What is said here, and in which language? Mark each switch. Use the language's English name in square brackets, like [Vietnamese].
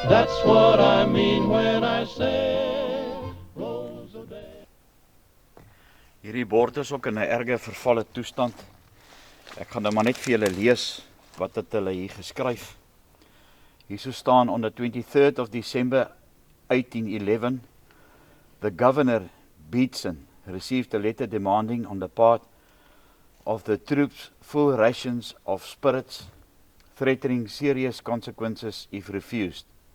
[English] That's what I mean when I say Rose O'Day. [Afrikaans] Hierdie bord is ook in 'n erge vervalle toestand. Ek gaan nou maar net vir julle lees wat het hulle hier geskryf. Hierso staan [English] on the 23rd of December 1811, the governor Beatson received a letter demanding on the part of the troops full rations of spirits, threatening serious consequences if refused.